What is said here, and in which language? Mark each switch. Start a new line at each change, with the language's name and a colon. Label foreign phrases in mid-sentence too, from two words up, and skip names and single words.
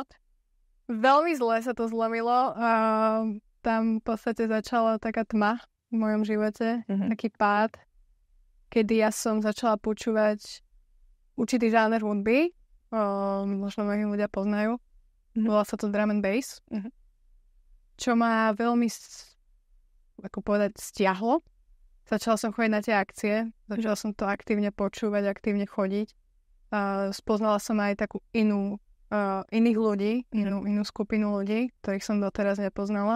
Slovak: Veľmi zle sa to zlomilo. Tam v podstate začala taká tma v mojom živote. Taký pád, kedy ja som začala počúvať určitý žáner hudby. Možno mnohí ľudia poznajú. Volá sa to
English: drum and bass.
Slovak: Čo ma veľmi, ako povedať, stiahlo. Začala som chodiť na tie akcie. Začala som to aktívne počúvať, aktívne chodiť. Spoznala som aj takú iných ľudí, inú skupinu ľudí, ktorých som doteraz nepoznala.